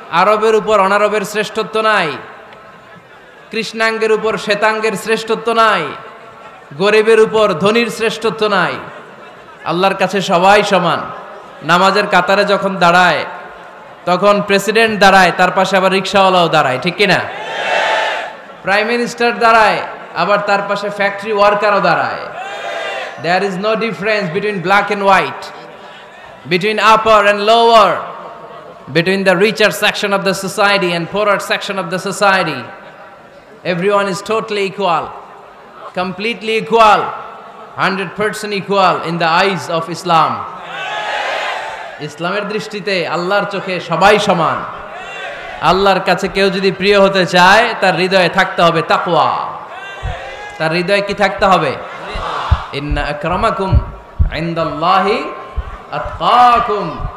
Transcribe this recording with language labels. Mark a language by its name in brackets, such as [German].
[Bangla] আরবের উপর অনারবের শ্রেষ্ঠত্ব নাই, কৃষ্ণাঙ্গের উপর শ্বেতাঙ্গের শ্রেষ্ঠত্ব নাই, গরিবের উপর ধনীর শ্রেষ্ঠত্ব নাই। আল্লাহর কাছে সবাই সমান। নামাজের কাতারে যখন দাঁড়ায়, তখন প্রেসিডেন্ট দাঁড়ায়, তার পাশে আবার রিকশাওয়ালাও দাঁড়ায়, ঠিক কিনা? প্রাইম মিনিস্টার দাঁড়ায়, আবার তার পাশে ফ্যাক্টরি ওয়ার্কারও দাঁড়ায়। [English] There is no difference between black and white, between upper and lower, between the richer section of the society and poorer section of the society. Everyone is totally equal, completely equal, 100% equal in the eyes of Islam. [Bangla] ইসলামের দৃষ্টিতে আল্লাহর চোখে সবাই সমান। আল্লাহর কাছে কেউ যদি প্রিয় হতে চায়, তার হৃদয়ে থাকতে হবে তাকওয়া। তার হৃদয়ে কি থাকতে হবে? [Arabic] ইন্না আকরামাকুম ইনদাল্লাহি আতকাকুম।